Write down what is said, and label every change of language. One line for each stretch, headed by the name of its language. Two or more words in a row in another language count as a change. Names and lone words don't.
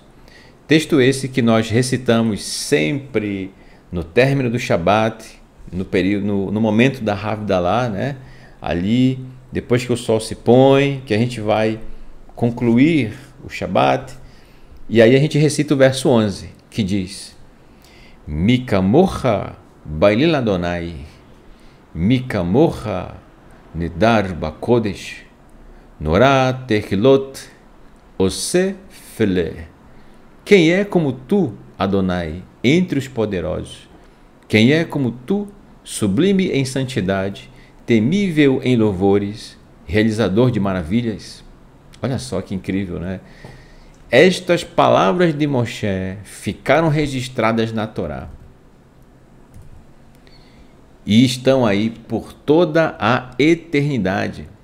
Portuguese: Texto esse que nós recitamos sempre no término do Shabat, no momento da Havdalah, né? Ali, depois que o sol se põe, que a gente vai concluir o Shabat. E aí a gente recita o verso 11, que diz:
Hebrew: מי כמוכה באלים יהוה, מי כמוכה נאדר בקודש, נורא תהלות עושה פלא.
Portuguese: Quem é como tu, Adonai, entre os poderosos? Quem é como tu, sublime em santidade, temível em louvores, realizador de maravilhas? Olha só que incrível, né? Estas palavras de Moshe ficaram registradas na Torá e estão aí por toda a eternidade.